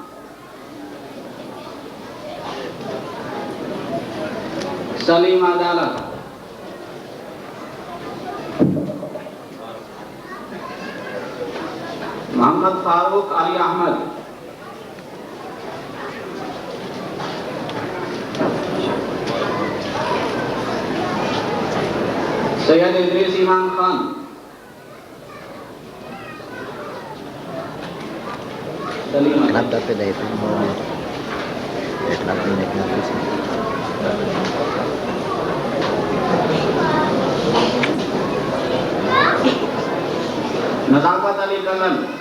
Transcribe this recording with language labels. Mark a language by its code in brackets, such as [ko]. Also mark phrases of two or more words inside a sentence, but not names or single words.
[ur] سلیم عدالت، محمد فاروق علی احمد، سید ادریس ایمان خان، [id] Kenapa beda itu? Kenapa ini kenapa sih? [ur] نظافت علی کلن،